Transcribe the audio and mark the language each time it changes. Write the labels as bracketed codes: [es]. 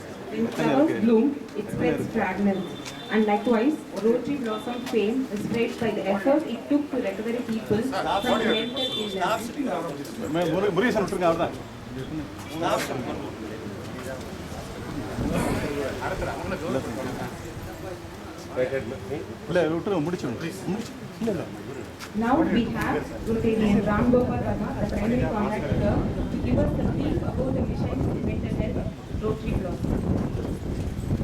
[en] When flowers bloom, it spreads fragrance. And likewise, Rotary Blossom fame is spread by the effort it took to recover people from mental illness. [ta] Murugesan விட்டுருங்க அவர் தான் இல்லை விட்டுருங்க முடிச்சு இல்லை [en] Now we have Rotarian Ram Gopal Verma, the primary contact here, to give us the brief about the mission in mental health, Rotary Blossom.